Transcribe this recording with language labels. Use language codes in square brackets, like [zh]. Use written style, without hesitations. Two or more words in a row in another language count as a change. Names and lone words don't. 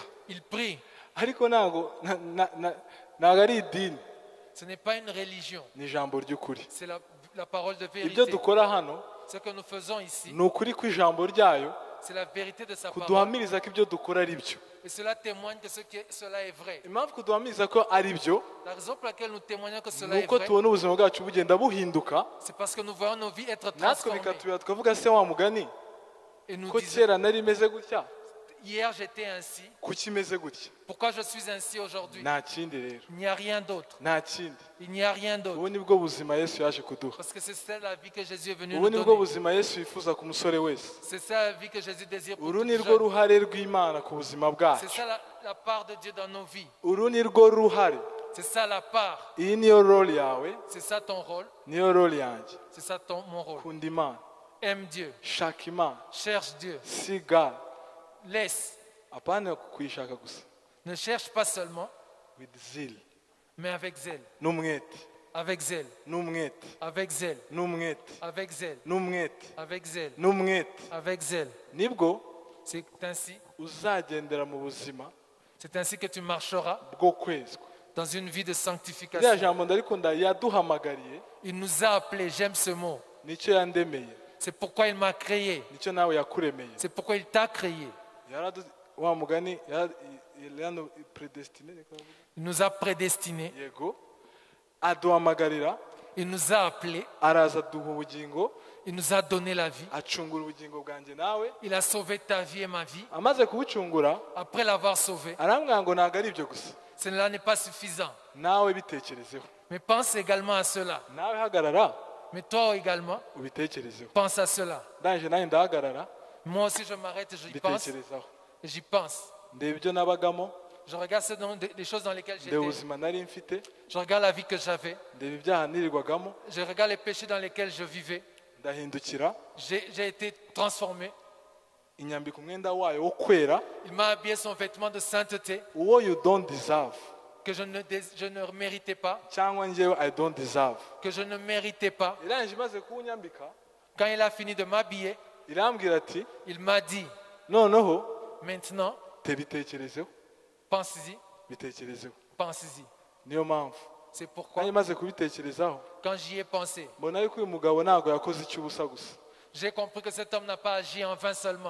[fr] Ils prient. [rw] ariko ntabwo ari idini, [fr] Ce n'est pas une religion. [rw] ni ijambo ry'ukuri. [fr] C'est la parole de [rw] Ibyo [fr] vérité. [rw] dukora hano [fr] Ce que nous faisons ici, [rw] ni ukuri kw'ijambo ryayo [fr] c'est la vérité de sa parole. [rw] kuduhamiriza ko ibyo dukora ari byo. [fr] Et cela témoigne que cela est vrai. [rw] Impamvu kuduhamiriza ko ari byo [fr] La raison pour laquelle nous témoignons que cela [rw] ni [fr] est [rw] uko [fr] vrai, [rw] tubona ubuzima bwacu bugenda buhinduka, [fr] c'est parce que nous voyons nos vies être [rw] natwe [fr] transformées. [rw] bikatubera tukavuga se wa mugani [fr] Et nous [rw] ko [fr] disons, [rw] kera nari meze gutya, [fr] hier j'étais ainsi, [rw] kuki meze gutya? [fr] pourquoi je suis ainsi aujourd'hui? [rw] Nta kindi rero, [fr] Il n'y a rien d'autre. [rw] nta kindi. [fr] Il n'y a rien d'autre. [rw] Ubu nibwo buzima Yesu yaje kuduha, [fr] Parce que c'est ça la vie que Jésus est venu [rw] ubu [fr] nous [rw] nibwo [fr] donner. [rw] buzima Yesu yifuza ku musore wese, [fr] C'est ça la vie que Jésus désire pour [rw] uru [fr] tout [rw] ni rwo [fr] jeune. [rw] ruhare rw'Imana ku buzima [fr] C'est [rw] bwacu, [fr] ça la part de Dieu dans nos vies. [rw] uru ni rwo ruhare [fr] C'est ça la part. [rw] iyi niyo role yawe, [fr] C'est ça ton rôle. [rw] niyo role yanjye. [fr] C'est ça mon rôle. [rw] Kunda Imana, [fr] Aime Dieu. [rw] shaka Imana, [fr] Cherche Dieu. [en] see God. [fr] Laisse. [rw] Apana kuyishaka gusa, [fr] Ne cherche pas seulement, [en] with zeal, [fr] mais avec zèle. [rw] n'umwete, [fr] Avec zèle. [rw] n'umwete, [fr] Avec zèle. [rw] n'umwete, [fr] Avec zèle. [rw] n'umwete, [fr] Avec zèle. [rw] n'umwete. [fr] Avec zèle. [rw] Nibwo [fr] C'est ainsi. [rw] uzagendera mu buzima [fr] C'est ainsi que tu marcheras [rw] bwo kwezwa. [fr] dans une vie de [rw] Iriya [fr] sanctification. [rw] jambo ndarikunda, yaduhamagariye, [fr] Il nous a appelés, j'aime ce mot. [rw] nicyo yandemeye, [fr] C'est pourquoi il m'a créé. [rw] nicyo nawe yakuremeye. [fr] C'est pourquoi il t'a créé. [rw] Wa mugani predestine, [fr] Il nous a prédestinés. [rw] yego, aduhamagarira, [fr] Il nous a appelés. [rw] araza aduha ubugingo, [fr] Il nous a donné la vie. [rw] acungura ubugingo bwanjye nawe. [fr] Il a sauvé ta vie et ma vie. [rw] Amaze kubucungura, [fr] Après l'avoir sauvé, [rw] arambwira ngo ntabwo ari ibyo gusa, [fr] cela n'est pas suffisant. [rw] nawe bitekerezeho, [fr] Mais pense également à cela. [rw] nawe hagarara [fr] Mais toi également, [rw] ubitekerezeho. [fr] pense à cela. [rw] ndangije nanjye ndahagarara [fr] Moi aussi, je m'arrête et j'y pense. [rw] mbitekerezaho, [fr] Et j'y pense. [rw] ndeba ibyo nabagamo, [fr] Je regarde les choses dans lesquelles [rw] ndeba [fr] j'étais. [rw] ubuzima nari mfite, [fr] Je regarde la vie que j'avais. [rw] ndeba ibyaha nirirwagamo, [fr] Je regarde les péchés dans lesquels je vivais. [rw] ndahindukira, [fr] J'ai été transformé. [rw] inyambika umwenda wayo wo kwera, [fr] Il m'a habillé son vêtement de sainteté [rw] uwo [en] you don't deserve, [fr] que je ne méritais pas. [rw] cyangwa njyewe [en] I don't deserve. [fr] Que je ne méritais pas. [rw] irangije imaze kuwunyambika, [fr] Quand il a fini de m'habiller, [rw] irambwira ati [fr] il m'a dit, [rw] noneho [fr] maintenant, [rw] tebitekerezeho, [fr] pense-y, [rw] bitekerezeho. [fr] pense-y. [rw] Niyo mpamvu [fr] C'est pourquoi, [rw] nanjye maze kubitekerezaho, [fr] quand j'y ai pensé, [rw] mbona yuko uyu mugabo ntabwo yakoze icy'ubusa gusa, [fr] j'ai compris que cet homme n'a pas agi en vain seulement.